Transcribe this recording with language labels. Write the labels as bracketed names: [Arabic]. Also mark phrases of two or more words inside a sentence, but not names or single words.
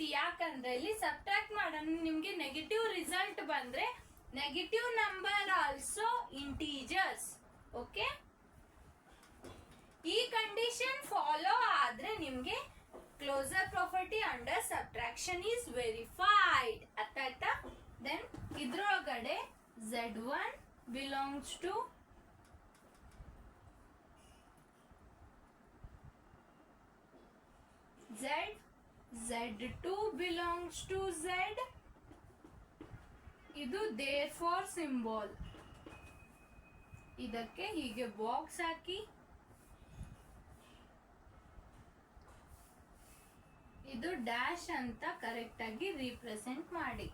[Kannada] ಯಾಕಂದ್ರೆ ಇಲ್ಲಿ ಸಬ್ಟ್ರಾಕ್ಟ್ ಮಾಡೋಣ, ನಿಮ್ಗೆ [English] negative result [Kannada] ಬಂದ್ರೆ [English] negative number also integers. [Kannada] ಓಕೆ, ಈ [English] condition follow [Kannada] ಆದ್ರೆ ನಿಮ್ಗೆ [English] closure property under subtraction is verified. [Kannada] ಅರ್ಥ ಆಯ್ತಾ? [English] ದೆನ್ ಇದ್ರೊಳಗಡೆ Z1 belongs to Z z2 belongs to z. [Kannada] ಇದು therefore ಸಿಂಬಲ್. ಇದಕ್ಕೆ ಹೀಗೆ ಬಾಕ್ಸ್ ಹಾಕಿ ಇದು ಡ್ಯಾಶ್ ಅಂತ ಕರೆಕ್ಟ್ ಆಗಿ ರಿಪ್ರೆಸೆಂಟ್ ಮಾಡಿ.